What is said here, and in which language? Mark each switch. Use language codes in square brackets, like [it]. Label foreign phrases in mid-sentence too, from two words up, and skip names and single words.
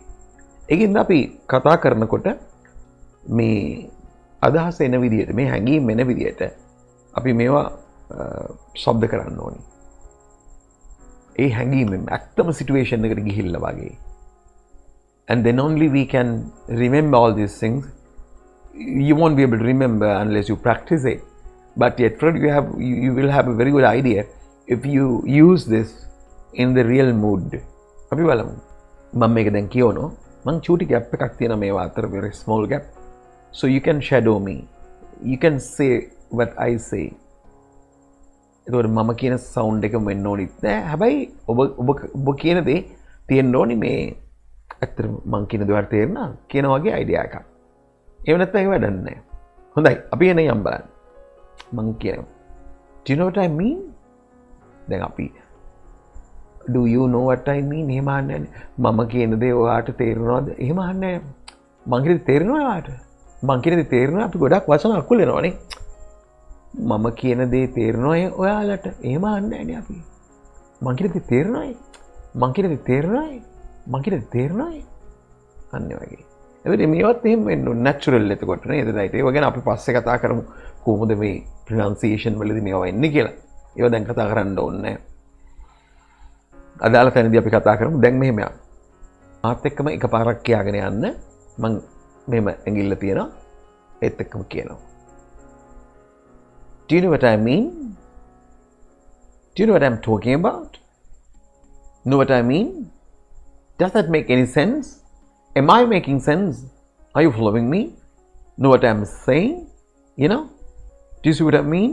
[si] ඒකින්ද අපි කතා කරනකොට මේ අදහස එන විදිහට මේ හැඟීම් එන විදිහට අපි මේවා ශබ්ද කරන්න ඕනේ. ඒ හැඟීමෙන් ඇත්තම සිටුේෂන් එකට ගිහිල්ලා වගේ. [en] And then only we can remember all these things. You won't be able to remember unless you practice it. But yet you will have a very good idea if you use this in the real mood. [si] අපි බලමු. මම මේක දැන් කියවනවා. මං චූටි ගැප් එකක් තියෙනවා මේවා අතර [en] very small gap. So you can shadow me. You can say what I say. [si] එතකොට මම කියන සවුන්ඩ් එකම වෙන්න ඕනිත් නෑ. හැබැයි ඔබ කියන දේ තියෙන්න ඕනි මේ ඇත්තටම මං කියන දේ ඔයාලට තේරෙනවා කියන වගේ අයිඩියා එකක්. එහෙම නැත්නම් ඒක වැඩක් නැහැ. හොඳයි අපි එන යම් බලන්න. මං කියනවා. [en] Do you know what I mean? [si] දැන් අපි [en] do you know what I mean? [si] එහෙම අහන්නේ නැහැ. මම කියන දේ ඔයාට තේරෙනවද? එහෙම අහන්නේ නැහැ. මං කියන දේ තේරෙනවද ඔයාට? මං කියන දේ තේරෙනවා අපි ගොඩක් වචන අකුල් වෙනවනේ. මම කියන දේ තේරෙනවද ඔයාලට? එහෙම අහන්නේ නැහැ අපි. මං කියන දේ තේරෙනවද? මං කියන දේ තේරෙනවද? මං කියන දේ තේරෙනවද? අන්න වගේ. එතකොට මේවත් එහෙම වෙන්න නැචරල් එතකොට නේද? රයිට්. ඒව ගැන අපි පස්සේ කතා කරමු. කොහොමද මේ ප්‍රොනන්සියේෂන් වලදී මේවා එන්නේ කියලා. ඒව දැන් කතා කරන්න ඕනේ නැහැ. අදාළ තැනදී අපි කතා කරමු. දැන් මෙහෙම යන්න. මාත් එක්කම එකපාරක් කියාගෙන යන්න. මං මෙහෙම ඇඟිල්ල තියනවා. ඒත් එක්කම කියනවා. [en] Do you know what I mean? Do you know what I'm talking about? Know what I mean? Does that make any sense? Am I making sense? Are you following me? Know what I'm saying? You know? Do you see what I mean?